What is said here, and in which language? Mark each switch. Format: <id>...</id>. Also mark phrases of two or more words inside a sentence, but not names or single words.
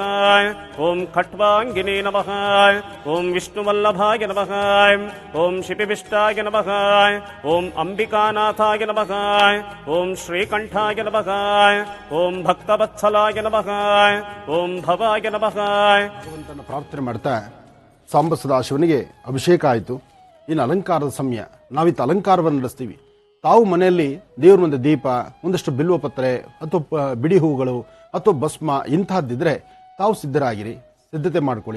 <sa>ಓಂ ಖಟ್ವಾಂಗಿನೇ ನಮಃ. ಓಂ ವಿಷ್ಣುವಲ್ಲಭಾಯ ನಮಃ. ಓಂ ಶಿಪಿವಿಷ್ಟಾಯ ನಮಃ. ಓಂ ಅಂಬಿಕಾನಾಥಾಯ ನಮಃ. ಓಂ ಶ್ರೀಕಂಠಾಯ ನಮಃ. ಓಂ ಭಕ್ತವತ್ಸಲಾಯ ನಮಃ. ಓಂ ಭವಾಯ ನಮಃ.</sa> <kn>ಪ್ರಾರ್ಥನೆ ಮಾಡ್ತಾ ಸಾಂಬ ಸದಾಶಿವನಿಗೆ ಅಭಿಷೇಕ ಆಯಿತು. ಇನ್ನು ಅಲಂಕಾರದ ಸಮಯ, ನಾವಿತ್ತು ಅಲಂಕಾರವನ್ನು ನಡೆಸ್ತೀವಿ. ತಾವು ಮನೆಯಲ್ಲಿ ದೇವ್ರ ಮುಂದೆ ದೀಪ, ಒಂದಷ್ಟು ಬಿಲ್ವ ಪತ್ರೆ ಅಥವಾ ಬಿಡಿ ಹೂಗಳು ಅಥವಾ ಭಸ್ಮ ಇಂತಹದ್ದಿದ್ರೆ ತಾವು ಸಿದ್ಧರಾಗಿರಿ, ಸಿದ್ಧತೆ ಮಾಡ್ಕೊಳ್ಳಿ.</kn>